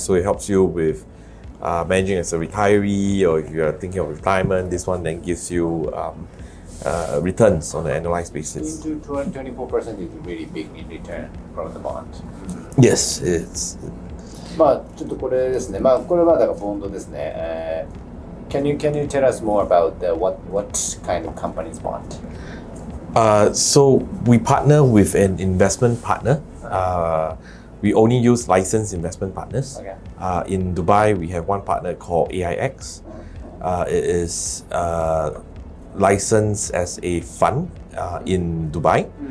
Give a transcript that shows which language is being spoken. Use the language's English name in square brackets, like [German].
[English] So it helps you with managing as a retiree, or if you are thinking of retirement, this one then gives you returns on an annualized basis. 24% is really big in return from the bond. Yes, it's. [Japanese] まあちょっとこれですね。まあこれはだからボンドですね。 [English] Can you tell us more about what kind of company's bond? So we partner with an investment partner. We only use licensed investment partners. Okay. In Dubai, we have one partner called AIX. It is licensed as a fund in Dubai.